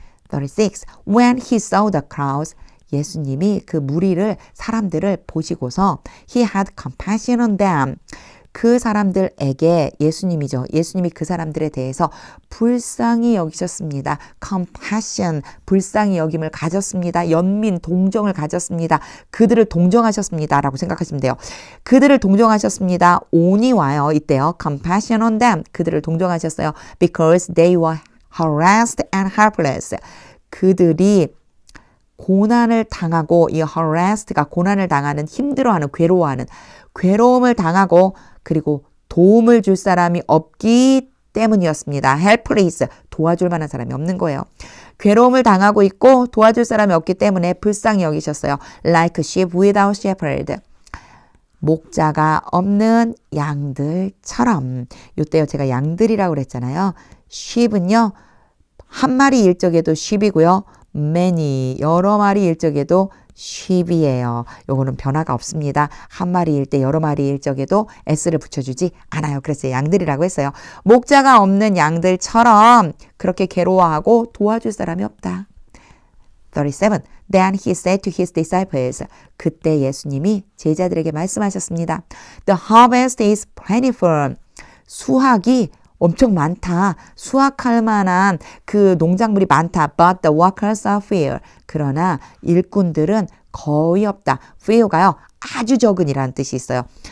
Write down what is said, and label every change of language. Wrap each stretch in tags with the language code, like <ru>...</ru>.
<ko>36.</ko> <en>When he saw the crowds,</en> <ko>예수님이 그 무리를, 사람들을 보시고서</ko> <en>he had compassion on them.</en> <ko>그 사람들에게, 예수님이죠. 예수님이 그 사람들에 대해서 불쌍히 여기셨습니다. compassion, 불쌍히 여김을 가졌습니다. 연민, 동정을 가졌습니다. 그들을 동정하셨습니다. 라고 생각하시면 돼요. 그들을 동정하셨습니다. on이 와요. 이때요. compassion on them. 그들을 동정하셨어요.</ko> <en>because they were harassed and helpless.</en> <ko>그들이 고난을 당하고, 이 harassed가 고난을 당하는, 힘들어하는, 괴로워하는, 괴로움을 당하고, 그리고 도움을 줄 사람이 없기 때문이었습니다. helpless, 도와줄 만한 사람이 없는 거예요. 괴로움을 당하고 있고 도와줄 사람이 없기 때문에 불쌍히 여기셨어요.</ko> <en>Like sheep without shepherd.</en> <ko>목자가 없는 양들처럼. 요때요 제가 양들이라고 그랬잖아요. sheep은요 한 마리일 적에도 sheep이고요. many, 여러 마리일 적에도 sheep이에요. 요거는 변화가 없습니다. 한 마리일 때 여러 마리일 적에도 s를 붙여주지 않아요. 그래서 양들이라고 했어요. 목자가 없는 양들처럼 그렇게 괴로워하고 도와줄 사람이 없다. 37.</ko> <en>Then he said to his disciples.</en> <ko>그때 예수님이 제자들에게 말씀하셨습니다.</ko> <en>The harvest is plentiful.</en> <ko>수확이 엄청 많다. 수확할 만한 그 농작물이 많다.</ko> <en>But the workers are few.</en> <ko>그러나 일꾼들은 거의 없다. few가요. 아주 적은이라는 뜻이 있어요.</ko>